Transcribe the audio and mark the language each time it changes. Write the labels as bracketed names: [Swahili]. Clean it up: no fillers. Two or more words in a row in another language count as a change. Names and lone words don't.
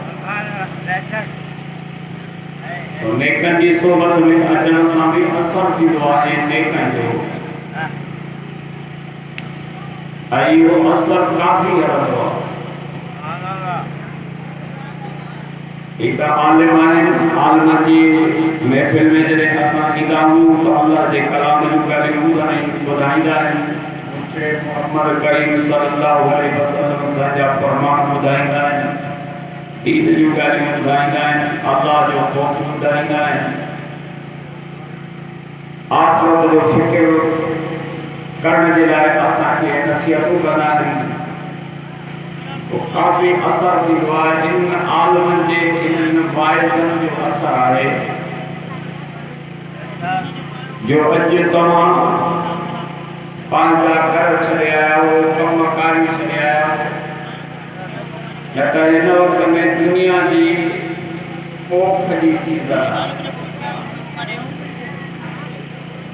[Sindhi] तो नेकनि जी सोबत में अचण सां बि असरु थींदो आहे नेकनि जो, ऐं इहो असरु काफ़ी हलंदो आहे। हिकु आलिम आहिनि, आलिमनि जी महफ़िल में जॾहिं असां ईंदा आहियूं त अल्लाह जे कलाम जूं ॻाल्हियूं ॿुधाईंदा आहिनि। मुहम्मद करीम [Arabic] صلى الله عليه وسلم [Sindhi] असांजा फरमान ॿुधाईंदा आहिनि, दीन जूं ॻाल्हियूं ॿुधाईंदा आहिनि, अल्लाह जो ख़ौफ़ ॿुधाईंदा आहिनि, आख़िरत जो फ़िक्र करण जे लाइ असांखे नसीहतूं कंदा आहिनि। तो काफ़ी असर थींदो आहे इन आलिमनि जे इन्हनि वाइदनि जो असरु आहे जो अॼु तव्हां पंहिंजा घर छॾे आया हो, कम कारी छॾे आया हो, न त हिन वक़्त में दुनिया जी पोख जी सीज़न आहे।